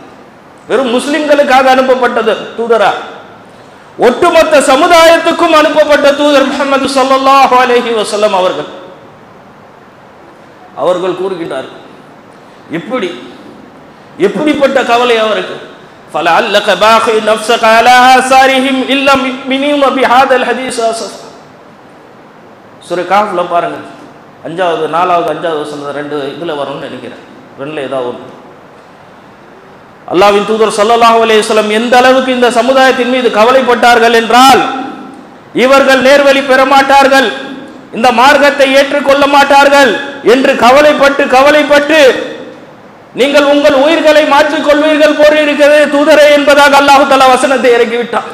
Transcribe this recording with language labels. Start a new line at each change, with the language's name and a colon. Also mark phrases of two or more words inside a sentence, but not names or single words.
Tamil: வெறும் முஸ்லிம்களுக்காக அனுப்பப்பட்டது தூதரா? ஒட்டுமொத்த சமுதாயத்துக்கும் அனுப்பப்பட்ட தூதர் முஹம்மது
Arabic: صلى الله عليه وسلم
Tamil: அவர்கள் கூறுகின்றார்கள். எப்படிப்பட்ட கவலை அவருக்கு.
Arabic: فَلَعَلَّكَ بَاخِعٌ نَفْسَكَ عَلَى آثَارِهِمْ إِن لَّمْ يُؤْمِنُوا بِهَذَا الْحَدِيثِ أَسَفًا.
Tamil: சூரா காஃப்ல பாருங்க, 5வது 4வது 5வது வசனம் 2 இதுல வரும்னு நினைக்கிறேன், 2ல ஏதாவது ஒன்று. அல்லாஹ்வின் தூதர்
Arabic: صلى الله عليه وسلم
Tamil: எந்த அளவுக்கு இந்த சமுதாயத்தின் மீது கவலைப்பட்டார்கள் என்றால், இவர்கள் நேர்வழி பெற மாட்டார்கள், இந்த மார்க்கத்தை ஏற்றுக்கொள்ள மாட்டார்கள் என்று கவலைப்பட்டு நீங்கள் உங்கள் உயிர்களை மாற்றிக் கொள்வீர்கள் போல் இருக்கிறது தூதரே என்பதாக
Arabic: الله تعالى
Tamil: வசனத்தை இறக்கிவிட்டார்.